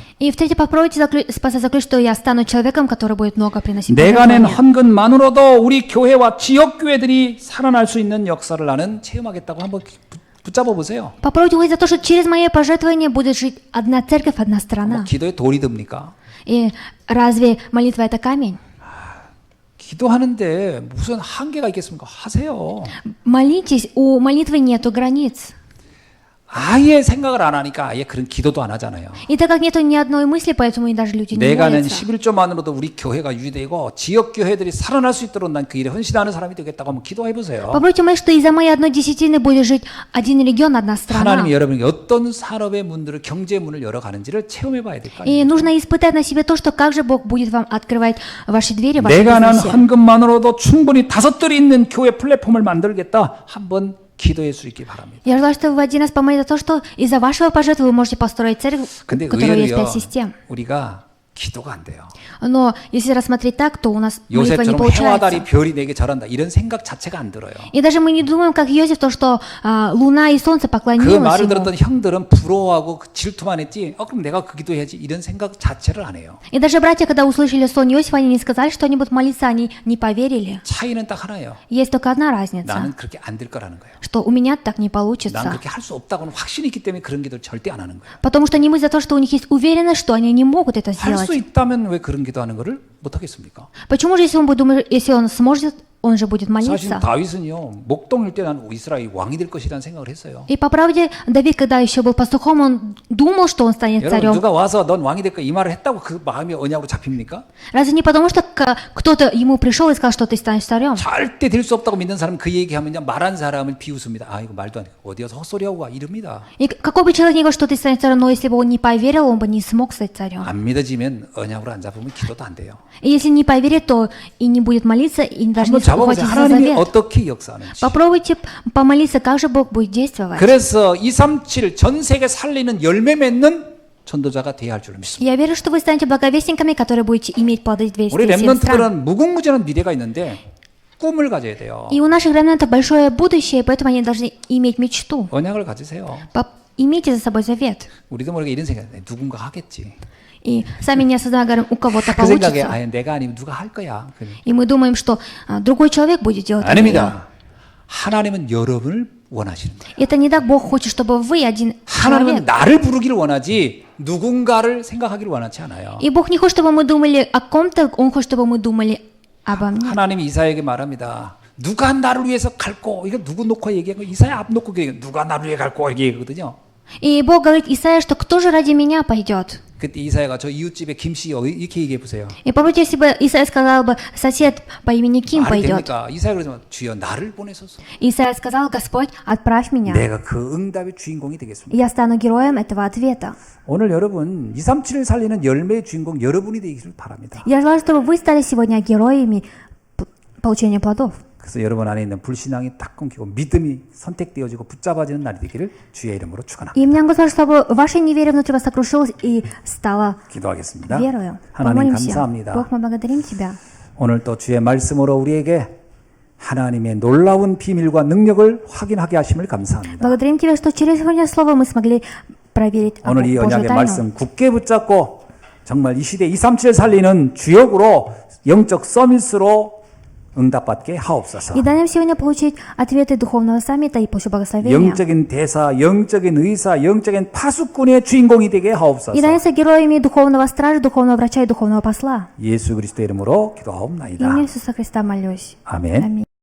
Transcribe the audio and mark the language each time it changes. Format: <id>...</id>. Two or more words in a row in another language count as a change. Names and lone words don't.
<ru>И в-третьих, попробуйте поставить заключить, что я стану человеком, который будет много приносить</ru> <ko>내가 낸</ko> <ru>пожертвования.</ru> <ko>헌금만으로도 우리 교회와 지역 교회들이 살아날 수 있는 역사를 나는 체험하겠다고 한번 붙잡아 보세요.</ko> <ru>Попробуйте говорить за то, что через мои пожертвования будет жить одна церковь, одна страна.</ru> <ko>기도에 돌이 듭니까?</ko> <ru>И разве молитва это камень?</ru> <ko>기도하는데 무슨 한계가 있겠습니까? 하세요.</ko> <ru>Молитесь, у молитвы нету границ.</ru> <ko>아예 생각을 안 하니까 아예 그런 기도도 안 하잖아요.</ko> <ru>И так как нету ни одной мысли, поэтому и даже люди не</ru> <ko>내가 낸</ko> <ru>молятся.</ru> <ko>11조만으로도 우리 교회가 유지되고 지역 교회들이 살아날 수 있도록 난 그 일에 헌신하는 사람이 되겠다고 한번 기도해 보세요.</ko> <ru>Попробуйте молиться, что из-за моей одной десятины будет жить один регион, одна страна.</ru> <ko>하나님이 여러분에게 어떤 산업의 문들을 경제 문을 열어가는지를 체험해 봐야 될 거</ko> <ru>И</ru> <ko>아니에요.</ko> <ru>нужно испытать на себе то, что как же Бог будет вам открывать ваши двери, ваши</ru> <ko>내가 난</ko> <ru>бизнесе.</ru> <ko>헌금만으로도 충분히 5들이 있는 교회 플랫폼을 만들겠다. 한번 기도할 수 있기 바랍니다.</ko> <ru>Я желаю, что вы один раз помолитесь за то, что из-за вашего пожертвования вы можете построить церковь, у</ru> <ko>근데</ko> <ru>которой есть</ru> <ko>의외로요.</ko> <ru>5 систем.</ru> <ko>우리가 기도가 안 돼요.</ko> <ru>Но если рассмотреть так, то у нас молитва не</ru> <ko>요셉처럼 해와 달이</ko> <ru>получается.</ru> <ko>별이 내게 절한다. 이런 생각 자체가 안 들어요.</ko> <ru>И даже мы не думаем, как Иосиф, то, что луна и солнце</ru> <ko>그</ko> <ru>поклонилось</ru> <ko>말을</ko> <ru>ему.</ru> <ko>들었던 형들은 부러워하고 질투만 했지. 그럼 내가 그 기도해야지. 이런 생각 자체를 안 해요.</ko> <ru>И даже братья, когда услышали сон Иосифа, они не сказали, что они будут молиться, они не поверили.</ru> <ko>차이는 딱 하나예요.</ko> <ru>Есть только одна разница,</ru> <ko>나는 그렇게 안 될 거라는 거예요.</ko> <ru>что у меня так не</ru> <ko>난</ko> <ru>получится.</ru> <ko>그렇게 할 수 없다고는 확신이 있기 때문에 그런 기도를 절대 안 하는 거예요.</ko> <ru>Потому что не мы за то, что у них есть уверенность, что они не могут это</ru> <ko>할 수</ko> <ru>сделать.</ru> <ko>있다면 왜 그런 기도하는 거를 못 하겠습니까?</ko> <ru>Почему же, если он будет думать, если он сможет, он же будет</ru> <ko>사실</ko> <ru>молиться?</ru> <ko>다윗은요 목동일 때 난 이스라엘 왕이 될 것이라는 생각을 했어요.</ko> <ru>И по правде, Давид, когда еще был пастухом, он думал, что он станет</ru> <ko>여러분</ko> <ru>царем.</ru> <ko>누가 와서 넌 왕이 될 거야 이 말을 했다고 그 마음이 언약으로 잡힙니까?</ko> <ru>Разве не потому, что кто-то ему пришел и сказал, что ты станешь царем?</ru> <ko>절대 될 수 없다고 믿는 사람은 그 얘기하면요 말한 사람을 비웃습니다. 아 이거 말도 안 돼. 어디서 헛소리하고 와 이럽니다.</ko> <ru>И какой бы человек ни говорил, что ты станешь царем, но если бы он не поверил, он бы не смог стать царем.</ru> <ko>안 믿어지면 언약으로 안 잡으면 기도도 안 돼요.</ko> <ru>И если не поверит, то и не будет молиться, и даже не</ru> <ko>한번 잡아보세요.</ko> <ru>ухватится за</ru> <ko>하나님이</ko> <ru>завет.</ru> <ko>어떻게 역사하는지.</ko> <ru>Попробуйте помолиться, как же Бог будет действовать.</ru> <ko>그래서 237 전 세계 살리는 열매 맺는 전도자가 돼야 할 줄로 믿습니다.</ko> <ru>Я верю, что вы станете благовестниками, которые будете иметь плоды</ru> <ko>우리</ko> <ru>207 стран.</ru> <ko>렘넌트들은 무궁무진한 미래가 있는데 꿈을 가져야 돼요.</ko> <ru>И у наших ремнантов большое будущее, поэтому они должны иметь мечту.</ru> <ko>언약을 가지세요.</ko> <ru>Имейте за собой завет.</ru> <ko>우리도 모르게 이런 생각, 누군가 하겠지.</ko> <ru>И сами не осознанно говорим, у кого-то</ru> <ko>그 생각에</ko> <ru>получится.</ru> <ko>아예 내가 아니면 누가 할 거야.</ko> <ru>И мы думаем, что другой человек будет делать это.</ru> <ko>아닙니다. 하나님은 여러분을 원하시는 거예요.</ko> <ru>Это не так Бог хочет, чтобы вы один</ru> <ko>하나님은</ko> <ru>человек.</ru> <ko>나를 부르기를 원하지 누군가를 생각하기를 원하지 않아요.</ko> <ru>И Бог не хочет, чтобы мы думали о ком-то, Он хочет, чтобы мы думали обо мне.</ru> <ko>하나님이 이사야에게 말합니다. 누가 나를 위해서 갈고 이거 누구 놓고 얘기한 거 이사야 앞 놓고 얘기해. 누가 나를 위해 갈고 이렇게 얘기하거든요.</ko> <ru>И Бог говорит Исаия, что кто же ради меня пойдет?</ru> <ko>그때 이사야가 저 이웃집에 김씨 이렇게 얘기해 보세요.</ko> <ru>И попробуйте, если бы Исаия сказал бы, сосед по имени Ким</ru> <ko>말이</ko> <ru>пойдет.</ru> <ko>됩니까? 이사야 그러지만 주여 나를 보내소서.</ko> <ru>Исаия сказал, Господь, отправь меня.</ru> <ko>내가 그 응답의 주인공이 되겠습니다.</ko> <ru>Я стану героем этого ответа.</ru> <ko>오늘 여러분 237을 살리는 열매의 주인공 여러분이 되기를 바랍니다.</ko> <ru>Я желаю, чтобы вы стали сегодня героями получения плодов.</ru> <ko>그래서 여러분 안에 있는 불신앙이 딱 끊기고 믿음이 선택되어지고 붙잡아지는 날이 되기를 주의 이름으로 축원합니다.</ko> <ru>И мне Господь, чтобы ваше неверие внутри вас сокрушилось и стало</ru> <ko>기도하겠습니다.</ko> <ru>верою.</ru> <ko>하나님</ko> <ru>Помолимся.</ru> <ko>감사합니다.</ko> <ru>Бог, мы благодарим Тебя.</ru> <ko>오늘 또 주의 말씀으로 우리에게 하나님의 놀라운 비밀과 능력을 확인하게 하심을 감사합니다.</ko> <ru>Благодарим Тебя, что через Твое Слово мы смогли проверить</ru> <ko>오늘 이</ko> <ru>Божью</ru> <ko>언약의</ko> <ru>тайну.</ru> <ko>말씀 굳게 붙잡고 정말 이 시대 237을 살리는 주역으로 영적 서밋으로 응답받게 하옵소서.</ko> <ru>И дай нам сегодня получить ответы духовного саммита и пусть благословения.</ru> <ko>영적인 대사, 영적인 의사, 영적인 파수꾼의 주인공이 되게 하옵소서.</ko> <ru>И дай нам героями духовного стража, духовного врача и духовного посла.</ru> <ko>예수 그리스도의 이름으로 기도하옵나이다.</ko> <ru>Имя Иисуса Христа молюсь.</ru> <ko>아멘.</ko> <ru>Аминь.</ru>